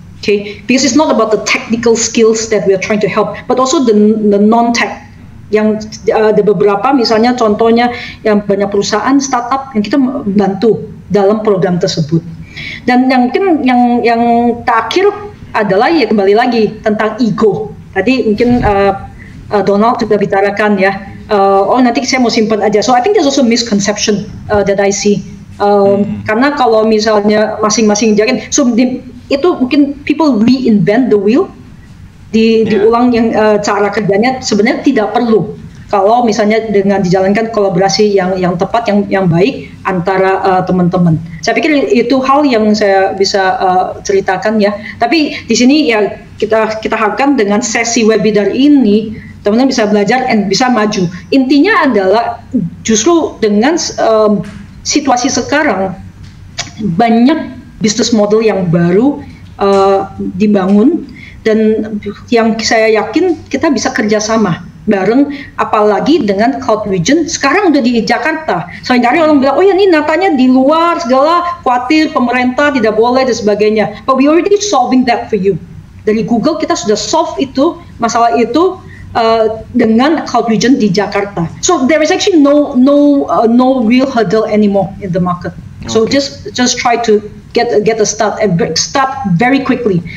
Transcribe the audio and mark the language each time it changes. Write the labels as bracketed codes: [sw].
[en] Okay, because it's not about the technical skills that we are trying to help, but also the non-tech. [id] Yang ada beberapa misalnya contohnya yang banyak perusahaan startup yang kita bantu dalam program tersebut. Dan yang mungkin yang terakhir adalah ya kembali lagi tentang ego. Tadi mungkin Donald sudah bicarakan ya. Oh nanti saya mau simpan aja. [en] So I think there's also misconception that I see. [id] Karena kalau misalnya masing-masing jalan, so itu mungkin [en] people reinvent the wheel. [id] Diulang yang cara kerjanya sebenarnya tidak perlu kalau misalnya dengan dijalankan kolaborasi yang tepat yang baik antara teman-teman. Saya pikir itu hal yang saya bisa ceritakan ya. Tapi di sini ya kita harapkan dengan sesi webinar ini teman-teman bisa belajar dan bisa maju. Intinya adalah justru dengan situasi sekarang banyak bisnis model yang baru dibangun. Dan yang saya yakin kita bisa kerjasama bareng, apalagi dengan Cloud Region sekarang udah di Jakarta. Seringkali orang bilang, oh ya ini natanya di luar segala, khawatir pemerintah tidak boleh dan sebagainya. [en] But we already solving that for you. [id] Dari Google kita sudah solve itu masalah itu dengan Cloud Region di Jakarta. [en] So there is actually no real hurdle anymore in the market. Okay. So just try to get a start very quickly.